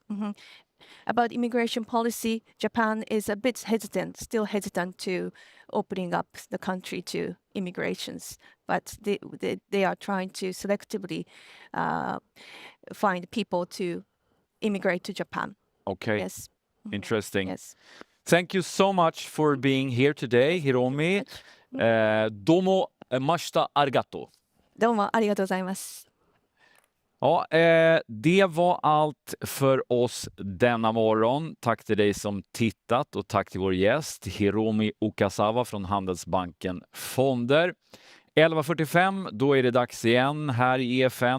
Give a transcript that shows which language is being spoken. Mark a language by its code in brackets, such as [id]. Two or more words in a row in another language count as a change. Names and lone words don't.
[en] About immigration policy, Japan is a bit hesitant, still hesitant to opening up the country to immigrations, but they are trying to selectively find people to immigrate to Japan. Okay. Yes. Interesting. Yes. Thank you so much for being here today, Hiromi. [ja] どうもましたありがとう. どうもありがとうございます。 [sv] Ja, det var allt för oss denna morgon. Tack till dig som tittat och tack till vår gäst Hiromi Okazawa från Handelsbanken Fonder. 11.45, då är det dags igen här i EFN.